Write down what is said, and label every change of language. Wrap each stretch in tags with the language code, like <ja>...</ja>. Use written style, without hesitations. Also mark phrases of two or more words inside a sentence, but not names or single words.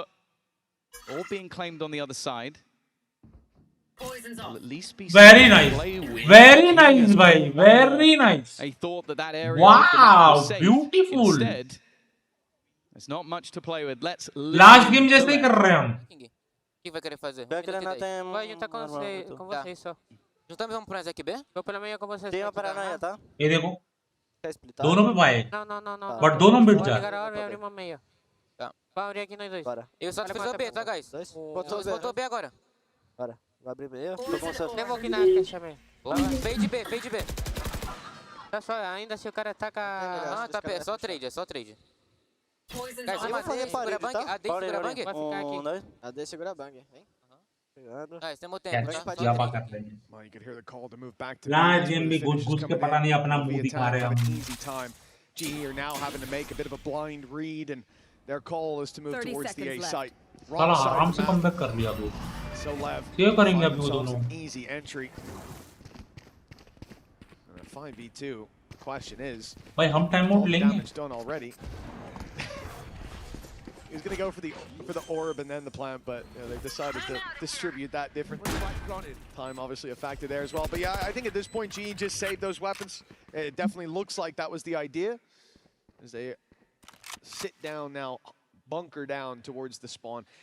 <en>All being claimed on the other side. Will at least be very nice. Very nice, bhai. Very nice. I thought that area wow, was safe. beautiful. Instead, there's not much to play with. Let's last game</en> <hi>जैसे ही कर रहे हैं हम.</hi> <pt>O que vai querer fazer? Vai juntar com você só. Juntamos, vamos pra aqui B? Vou pela manhã com você. Tem uma paranoia, tá?</pt> <hi>ये देखो. दोनों पे पाए.</hi> <pt>Não.</pt> <hi>But दोनों बिट जा.</hi> <pt>Vai abrir uma meia. Tá. Vai abrir aqui nós dois. Bora. Eu só te fiz o B, tá, guys? Botou B agora. Bora. Vai abrir B. Eu tô com você. Eu vou aqui na caixa B. Fade B, fade B. Tá só, ainda se o cara taca... Ah, tá, é só trade, é só trade. Guys, vamos fazer segura bang. AD segura bang. Vai ficar aqui. AD segura bang, hein? Nice, tem tempo,</pt> <en>Catch</en> <pt>tá?</pt> <hi>किया कर लेंगे</hi> <en>Well, you could hear the call to move back to</en> <hi>लास्ट</hi> <en>base,</en> <hi>गेम</hi> <en>where</en> <hi>भी</hi> <en>the</en> <hi>घुस</hi> <en>finish is</en> <hi>घुस के</hi> <en>coming</en> <hi>पता</hi> <en>in.</en> <hi>नहीं अपना मुंह</hi> <en>Leviathan</en> <hi>दिखा रहे</hi> <en>have</en> <hi>हम</hi> <en>an easy time. GE are now having to make a bit of a blind read, and their call is to move 30 towards the A seconds site.</en> <hi>साला</hi> <en>Wrong side</en> <hi>आराम</hi> <en>of</en> <hi>से</hi> <en>the map.</en> <hi>कमबैक कर लिया वो</hi> <en>So Lev</en> <hi>क्या करेंगे</hi> <en>find</en> <hi>अभी वो</hi> <en>themselves</en> <hi>दोनों</hi> <en>an easy entry. And a 5v2. The question is,</en> <hi>भाई हम टाइम</hi> <en>all</en> <hi>आउट</hi> <en>the</en> <hi>लेंगे</hi> <en>damage done already. He was going to go for the orb and then the plant, but they've decided to distribute that differently. Time obviously a factor there as well. But yeah, I think at this point, GE just saved those weapons. It definitely looks like that was the idea. As they sit down now, bunker down towards the spawn.</en>